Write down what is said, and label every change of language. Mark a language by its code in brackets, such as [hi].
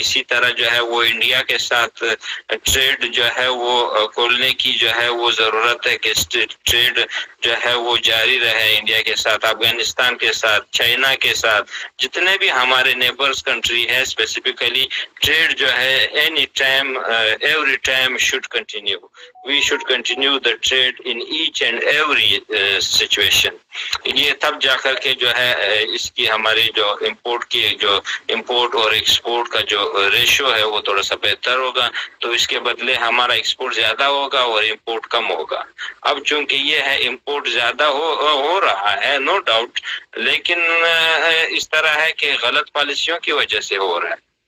[ur] اسی طرح جو ہے وہ انڈیا کے ساتھ ٹریڈ جو ہے وہ کھولنے کی جو ہے وہ ضرورت ہے کہ ٹریڈ جو ہے وہ جاری رہے انڈیا کے ساتھ، افغانستان کے ساتھ، چائنا کے ساتھ، جتنے بھی ہمارے نیبرز کنٹری ہے. [en] specifically trade [ur] جو ہے [en] Any time every time should continue. We should continue the trade in each and every situation. [ur] یہ تب جا کر کے جو ہے اس کی ہماری جو امپورٹ اور ایکسپورٹ کا جو ریشو ہے وہ تھوڑا سا بہتر ہوگا. تو اس کے بدلے ہمارا ایکسپورٹ زیادہ ہوگا اور امپورٹ کم ہوگا. اب چونکہ یہ ہے امپورٹ زیادہ ہو رہا ہے [en] no doubt, [ur] لیکن اس طرح ہے کہ غلط پالیسیوں کی وجہ سے ہو رہا ہے.